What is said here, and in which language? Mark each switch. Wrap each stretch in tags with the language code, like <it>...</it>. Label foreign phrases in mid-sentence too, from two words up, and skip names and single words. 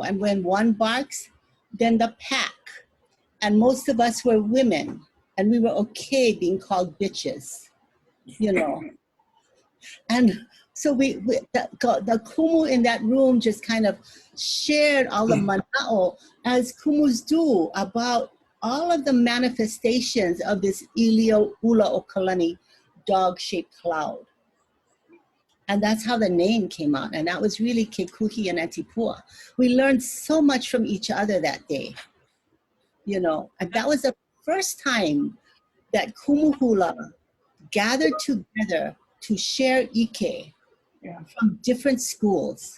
<en>And when one barks, then the pack. And most of us were women, and we were okay being called bitches, you know. And so the kumu in that room just kind of shared all the mana'o, as kumus do, about all of the manifestations of this ʻīlioʻulaokalani dog-shaped cloud. And that's how the name came out. And that was really Kekuhi and Auntie Pua. We learned so much from each other that day, you know. And that was the first time that</en> <haw>kumu hula</haw> <en>gathered together to share ike from different schools.</en>